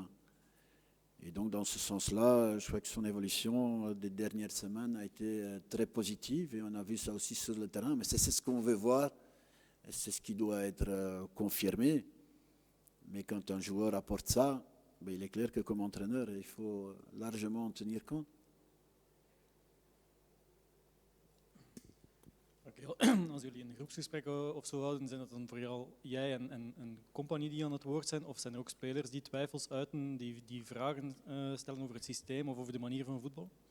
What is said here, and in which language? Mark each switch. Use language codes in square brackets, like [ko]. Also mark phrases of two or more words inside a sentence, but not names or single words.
[fr] Et donc dans ce sens-là, je crois que son évolution des dernières semaines a été très positive et on a vu ça aussi sur le terrain. Mais c'est ce qu'on veut voir et c'est ce qui doit être confirmé. Mais quand un joueur apporte ça, il est clair que comme entraîneur, il faut largement en tenir compte. [nl] Als jullie een groepsgesprek of zo houden, zijn dat dan vooral jij en compagnie die aan het woord zijn? Of zijn er ook spelers die twijfels uiten, die vragen stellen over het systeem of over de manier van voetbal?